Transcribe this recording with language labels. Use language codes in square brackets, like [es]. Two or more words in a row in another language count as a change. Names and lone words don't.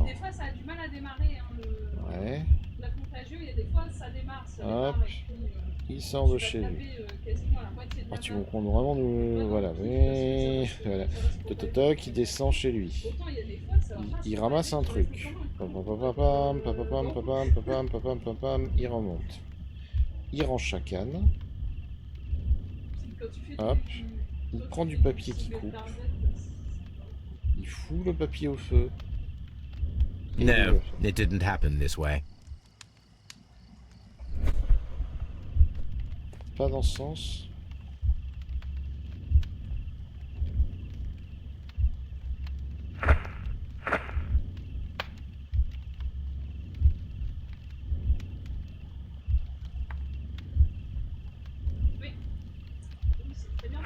[fr] Des fois, ça a du mal à démarrer. Hein, Ouais. La contagion, il y a des fois, ça démarre. Ça Hop. démarre et puis, Il sort de tu vas chez lui. taper, quasiment la moitié de Ah, la tu main. me comptes vraiment nous. Voilà, mais. Voilà. Toc, toc, toc, il descend chez lui. Pourtant, il y a des fois, ça va pas Il se ramasse un passer, truc. ça va Papapapam, papapam, papam, papam, papam, papam, il remonte. Il range sa canne. quand tu fais Hop. du- Il toi, prend tu du fais papier qui cible coupe. target, Il fout le papier au feu. Et il [en] No, [fr] le fait. [en] it didn't happen this way. [fr] Pas dans ce sens. Oui, c'est très bien.